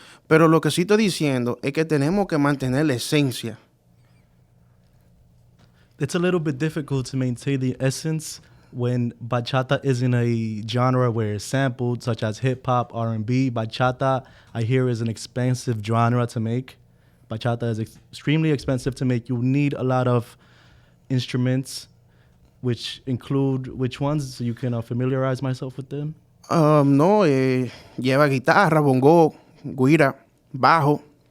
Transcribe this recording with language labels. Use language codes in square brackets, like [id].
[es] Pero lo que sí estoy diciendo es que tenemos que mantener la esencia. [en] It's a little bit difficult to maintain the essence when bachata isn't a genre where it's sampled, such as hip-hop, R&B. Bachata, I hear, is an expensive genre to make. Bachata is extremely expensive to make. You need a lot of instruments, which include which ones? So you can familiarize myself with them. [es] No, lleva guitarra, bongo, guira, bajo.